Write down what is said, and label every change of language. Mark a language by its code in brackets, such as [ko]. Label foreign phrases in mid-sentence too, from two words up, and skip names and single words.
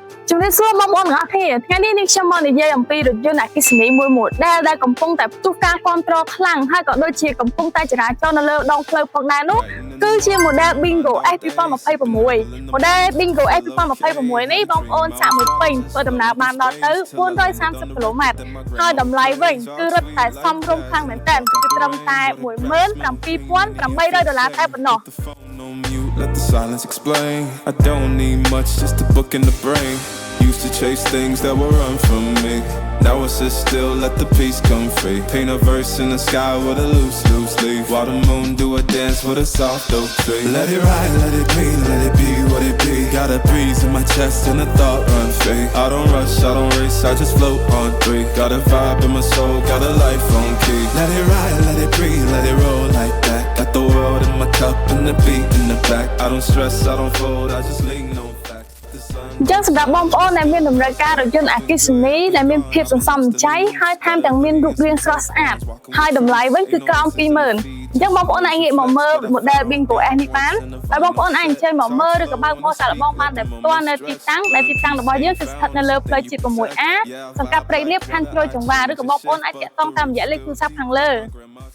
[km] ជំរាបសួរបងប្អូនទាំងអស់គ្នាថ្ងៃនេះនេះខ្ញុំមកនិយាយអំពីរថយន្តអគ្គិសនីមួយដែលកំពុងតែផ្ទុះការគ្រប់គ្រងខ្លាំងហើយក៏ដូចជាកំពុងតែចរាចរណ៍នៅលើដងផ្លូវផងដែរនោះគឺជា model Bingo S 2026 model Bingo S 2026 នេះបងប្អូនចាក់មួយពេញធ្វើដំណើរបានដល់ទៅ430 គីឡូម៉ែត្រហើយតម្លៃវិញគឺរឹតតែសមរម្យខ្លាំងមែនទែនគឺត្រឹមតែ $17,800 តែប៉ុណ្ណោះ [en] Let the silence explain. I don't need much, just a book in the brain. Used to chase things that were run from me. Now I sit still, let the peace come free. Paint a verse in the sky with a loose leaf. While the moon do a dance with a soft oak tree. Let it ride, let it be what it be. Got a breeze in my chest and a thought run free. I don't rush, I don't race, I just float on three. Got a vibe in my soul, got a life on key. Let it ride, let it breathe, let it roll like that. Got the world in my cup and the beat in the back. I don't stress, I don't fold, I just lean on facts. [km] អញ្ចឹងសម្រាប់បងប្អូនដែលមានតម្រូវការរថយន្តអគ្គិសនីដែលមានភាពសន្សំសំចៃហើយថែមទាំងមានរូបរាងស្រស់ស្អាតហើយតម្លៃវិញគឺក្រោម 20,000 អញ្ចឹងបងប្អូនអាចងាកមកមើល model Bingo S នេះបានហើយបងប្អូនអាចអញ្ជើញមកមើលឬក៏បើកម៉ូសាកល្បងបានតែផ្ទាល់នៅទីតាំងដែលទីតាំងរបស់យើងគឺស្ថិតនៅលើផ្លូវជាតិ 6A សង្កាត់ព្រៃលៀបខណ្ឌជ្រោយចង្វារឬក៏បងប្អូនអាចតាក់ទងតាមរយៈលេខទូរស័ព្ទខាងលើ